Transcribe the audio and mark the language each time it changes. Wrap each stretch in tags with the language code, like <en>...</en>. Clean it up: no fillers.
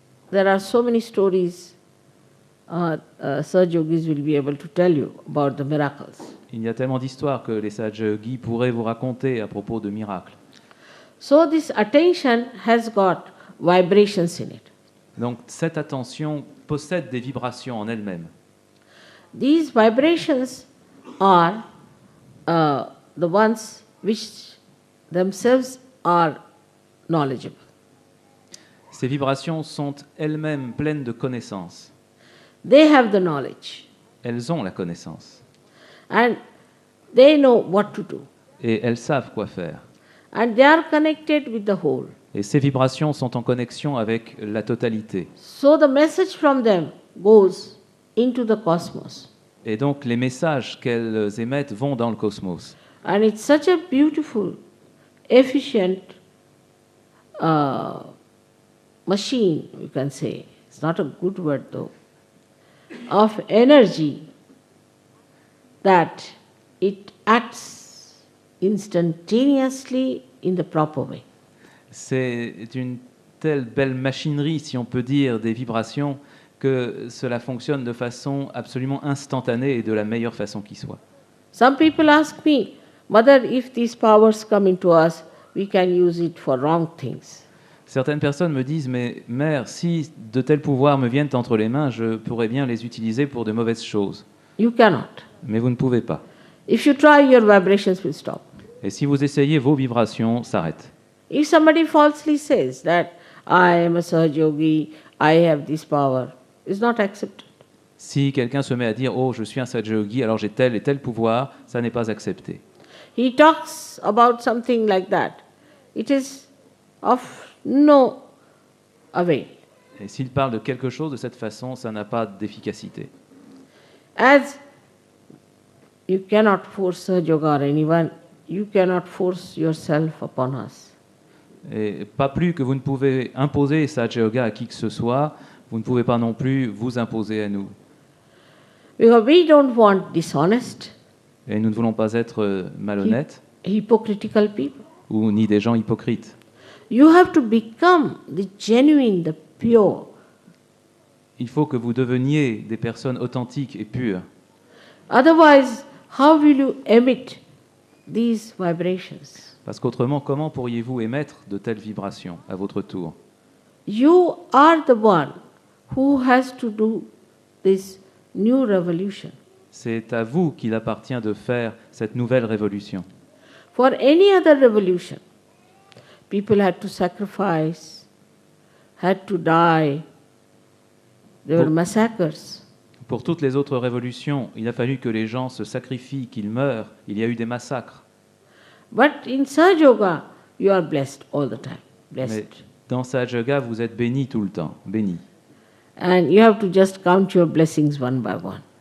<en>There are so many stories Saj Yogis will be able to tell you about the miracles.</en> <fr>Il y a tellement d'histoires que les sages yogis pourraient vous raconter à propos de miracles.</fr> <en>So this attention has got vibrations in it.</en> <fr>Donc cette attention possède des vibrations en elle-même.</fr> <en>These vibrations are the ones which themselves are knowledgeable.</en> <fr>Ces vibrations sont elles-mêmes pleines de connaissances.</fr> <en>They have the knowledge</en> <fr>Elles ont la connaissance</fr> <en>and they know what to do.</en> <fr>et elles savent quoi faire.</fr> <en>And they are connected with the whole.</en> <fr>Et ces vibrations sont en connexion avec la totalité.</fr> <en>So the message from them goes into the cosmos.</en> <fr>Et donc les messages qu'elles émettent vont dans le cosmos.</fr> <en>And it's such a beautiful, efficient machine, you can say. It's not a good word though. Of energy that it acts instantaneously in the proper way.</en> <fr>C'est une telle belle machinerie, si on peut dire, des vibrations, que cela fonctionne de façon absolument instantanée et de la meilleure façon qui soit.</fr> <en>Some people ask me, Mother, if these powers come into us, we can use it for wrong things.</en> <fr>Certaines personnes me disent, mais mère, si de tels pouvoirs me viennent entre les mains, je pourrais bien les utiliser pour de mauvaises choses.</fr> <en>You cannot.</en> <fr>Mais vous ne pouvez pas.</fr> <en>If you try, your vibrations will stop.</en> <fr>Et si vous essayez, vos vibrations s'arrêtent.</fr> <en>If somebody falsely says that I am a Saj Yogi, I have this power, it's not accepted.</en> <fr>Si quelqu'un se met à dire, oh, je suis un Sahaja Yogi, alors j'ai tel et tel pouvoir, ça n'est pas accepté.</fr> <en>He talks about something like that. It is of no avail.</en> <fr>Et s'il parle de quelque chose de cette façon, ça n'a pas d'efficacité.</fr> <en>As you cannot force Saj Yoga or anyone, you cannot force yourself upon us.</en> <fr>Et pas plus que vous ne pouvez imposer Sahaja Yoga à qui que ce soit, vous ne pouvez pas non plus vous imposer à nous.</fr> <en>Because we don't want dishonest,</en> <fr>Et nous ne voulons pas être malhonnêtes</fr> <en>hypocritical people.</en> <fr>ou ni des gens hypocrites.</fr> <en>You have to become the genuine, the pure.</en> <fr>Il faut que vous deveniez des personnes authentiques et pures.</fr> <en>Otherwise, how will you emit these vibrations?</en> <fr>Parce qu'autrement, comment pourriez-vous émettre de telles vibrations à votre tour?</fr> <en>You are the one who has to do this new revolution.</en> <fr>C'est à vous qu'il appartient de faire cette nouvelle révolution.</fr> <en>For any other revolution, people had to sacrifice, had to die. There were massacres.</en> <fr>Pour toutes les autres révolutions, il a fallu que les gens se sacrifient, qu'ils meurent. Il y a eu des massacres.</fr> <en>But in Sahaja Yoga, you are blessed all the time.</en> <fr>Mais</fr> <en>Blessed.</en> <fr>dans Sahaja Yoga, vous êtes bénis tout le temps, bénis.</fr> <en>And you have to just count your blessings one by one.</en>